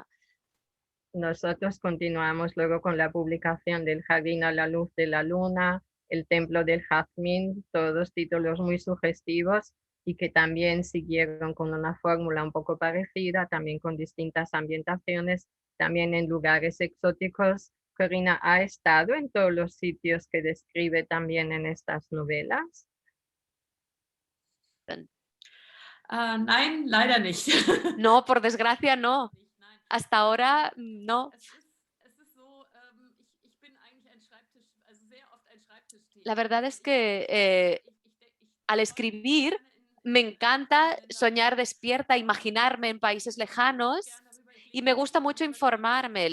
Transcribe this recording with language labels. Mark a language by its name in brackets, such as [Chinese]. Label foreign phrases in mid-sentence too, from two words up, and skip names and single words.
[Spanish] Nosotros continuamos luego con la publicación del Jardín a la luz de la luna, El templo del jazmín, todos títulos muy sugestivos y que también siguieron con una fórmula un poco parecida, también con distintas ambientaciones, también en lugares exóticos. Corina, ¿ha estado en todos los sitios que describe también en estas novelas? [German] Nein, leider nicht. [Spanish] No, por desgracia no. Hasta ahora no. La verdad es que al escribir me encanta soñar despierta, imaginarme en países lejanos y me gusta mucho informarme.